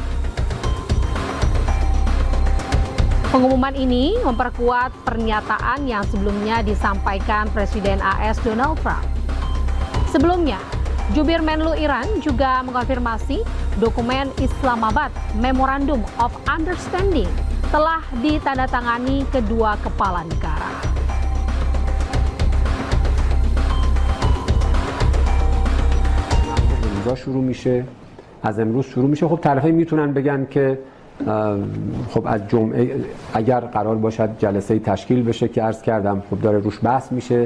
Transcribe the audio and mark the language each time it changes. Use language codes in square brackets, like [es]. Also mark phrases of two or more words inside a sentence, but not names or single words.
[id] Pengumuman ini memperkuat pernyataan yang sebelumnya disampaikan Presiden AS Donald Trump. Sebelumnya, Jubir Menlu Iran juga mengkonfirmasi dokumen Islamabad Memorandum of Understanding telah ditandatangani kedua kepala negara. [fa] شروع میشه از امروز شروع میشه. خب طرفین میتونن بگن که خب از جمعه اگر قرار باشد جلسه تشکیل بشه که عرض کردم خب داره روش بحث میشه.